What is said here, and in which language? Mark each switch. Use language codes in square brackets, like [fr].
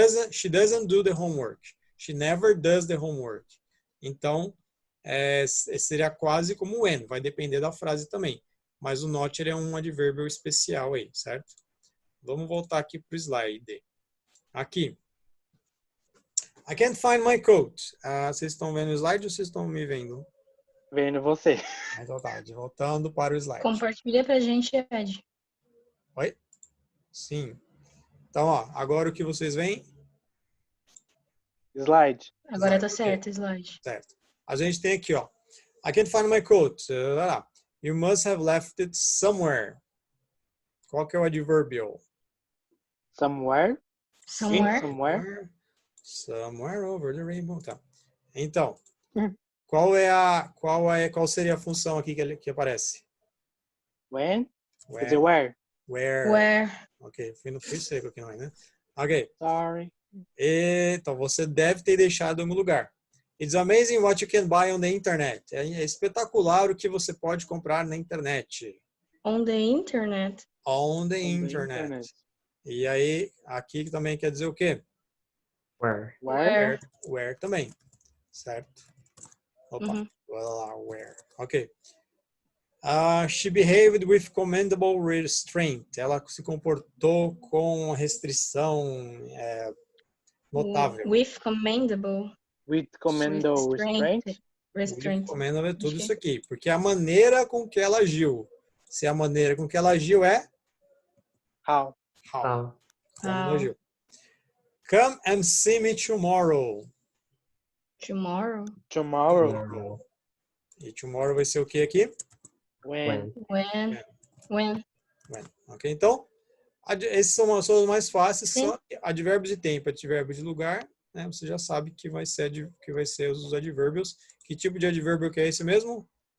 [en] She doesn't do the homework. She never does the homework. [pt] Então, seria quase como when, vai depender da frase também. Mas o not ele é um advérbio especial aí, certo? Vamos voltar aqui para o slide. Aqui. [en] I can't find my coat. [pt] Vocês estão vendo o slide ou vocês estão me vendo? Vendo você. Então tá, voltando para o slide. Compartilha pra gente, Ed. Oi? Sim. Então, ó, agora o que vocês veem? Slide. Agora tá Ok. certo, slide. Certo. A gente tem aqui, ó. [en] I can't find my coat. You must have left it somewhere. [pt] Qual que é o adverbial? [en] Somewhere. Somewhere. Somewhere. Somewhere over the rainbow. [pt] Tá. Então, Hum. qual seria a função aqui que aparece? [en] When? Where? Is it where? Where? Where. [pt] Ok, fui seco aqui, não é, né? Ok. [en] Sorry. [pt] Então, você deve ter deixado em algum lugar. [en] It's amazing what you can buy on the internet. [pt] É espetacular o que você pode comprar na internet. [en] On the internet. On the On the internet. internet. [pt] E aí, aqui também quer dizer o quê? [en] Where? Where? [pt] Where também. Certo? Opa, Uhum. bora lá, where. Ok. [en] She behaved with commendable restraint. [pt] Ela se comportou com restrição notável. [en] With commendable. With commando restraint. Restraint. [pt] Commendable é tudo Ok. isso aqui. Porque a maneira com que ela agiu. Se a maneira com que ela agiu é [en] How? how. How? [pt] Como ela [en] How. [pt] agiu. [en] Come and see me tomorrow. Tomorrow. Tomorrow. [pt] E tomorrow vai ser o que aqui? [en] When? When? When. When. Ok? [pt] Então, esses são os mais fáceis. Sim. Só advérbios de tempo, advérbios de lugar. Né? Você já sabe que vai ser os advérbios. Que tipo de advérbio que é esse mesmo?